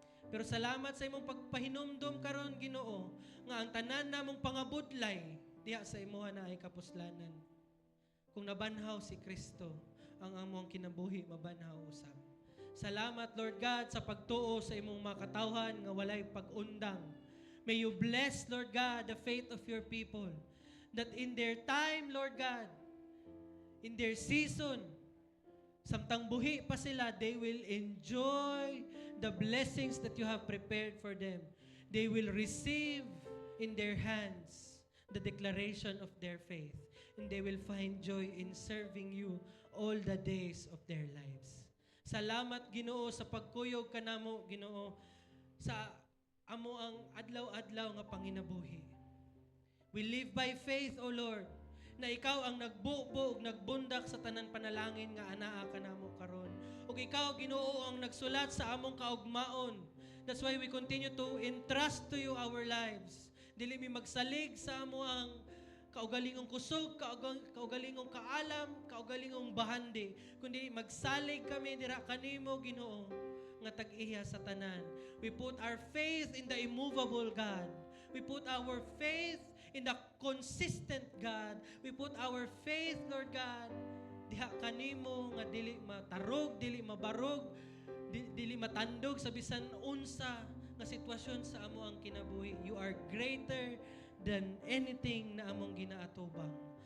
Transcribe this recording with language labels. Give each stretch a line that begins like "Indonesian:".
Cebuano: Pero salamat sa imong pagpahinumdom karon Ginoo nga ang tanan namong pangabudlay diha sa imuha na ay kapuslanan. Kung nabanhaw si Kristo, ang among kinabuhi mabanhaw usab. Salamat Lord God sa pagtuo sa imong mga katawhan nga walay pag-undang.
English: May you bless Lord God the faith of your people that in their time Lord God, in their season,
Cebuano: samtang buhi pa sila,
English: they will enjoy the blessings that you have prepared for them. They will receive in their hands the declaration of their faith. And they will find joy in serving you all the days of their lives.
Cebuano: Salamat Ginoo sa pagkuyog kanamo Ginoo sa amo ang adlaw-adlaw nga panginabuhi.
English: We live by faith, O Lord,
Cebuano: na ikaw ang nagbubo ug nagbundak sa tanan panalangin nga anaa kanamo karon. Ug ikaw Ginoo ang nagsulat sa among kaugmaon.
English: That's why we continue to entrust to you our lives.
Cebuano: Dili mi magsalig sa amo ang kaugalingong kusog, kaugalingong kaalam, kaugalingong bahandi, kundi magsalig kami dira kanimo Ginoo nga tag-iya sa tanan.
English: We put our faith in the immovable God. We put our faith in the consistent God. We put our faith, Lord God,
Cebuano: diha kanimo nga dili matarog, dili mabarog, dili matandog sa bisan unsa nga sitwasyon sa amo ang kinabuhi.
English: You are greater than anything
Cebuano: na among ginaatubang.